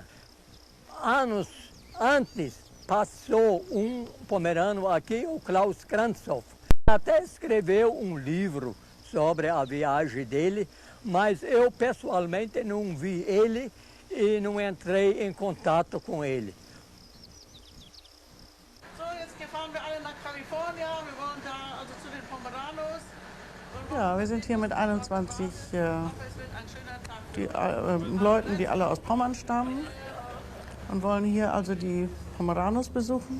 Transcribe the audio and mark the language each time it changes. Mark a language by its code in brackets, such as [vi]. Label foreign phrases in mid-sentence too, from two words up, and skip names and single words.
[pt] Anos antes, passou um pomerano aqui, o Klaus Kranzhoff. Até escreveu um livro sobre a viagem dele, mas eu pessoalmente não vi ele e não entrei em contato com ele. [de] So, jetzt fahren wir alle nach Kalifornien. Wir wollen da also zu den Pomeranos. Ja, wir sind hier mit 21 Leuten, die alle aus Pommern stammen und wollen hier also die Pomeranos besuchen.